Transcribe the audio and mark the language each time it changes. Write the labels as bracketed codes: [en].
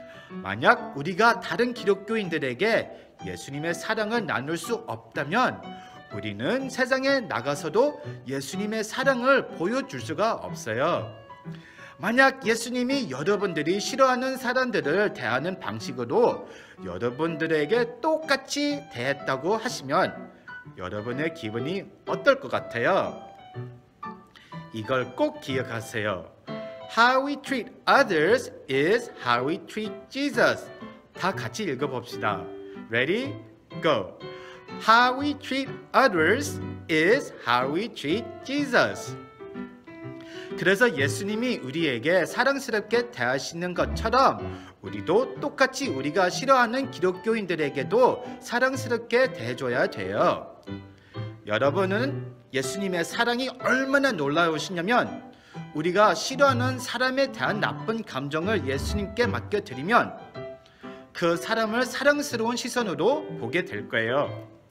[ko] 만약 우리가 다른 기독교인들에게 예수님의 사랑을 나눌 수 없다면 우리는 세상에 나가서도 예수님의 사랑을 보여줄 수가 없어요. 만약 예수님이 여러분들이 싫어하는 사람들을 대하는 방식으로 여러분들에게 똑같이 대했다고 하시면 여러분의 기분이 어떨 것 같아요? 이걸 꼭 기억하세요. [en] How we treat others is how we treat Jesus. [ko] 다 같이 읽어봅시다. [en] Ready? Go. How we treat others is how we treat Jesus. [ko] 그래서 예수님이 우리에게 사랑스럽게 대하시는 것처럼 우리도 똑같이 우리가 싫어하는 기독교인들에게도 사랑스럽게 대해줘야 돼요. 여러분은 예수님의 사랑이 얼마나 놀라우시냐면 우리가 싫어하는 사람에 대한 나쁜 감정을 예수님께 맡겨드리면 그 사람을 사랑스러운 시선으로 보게 될 거예요.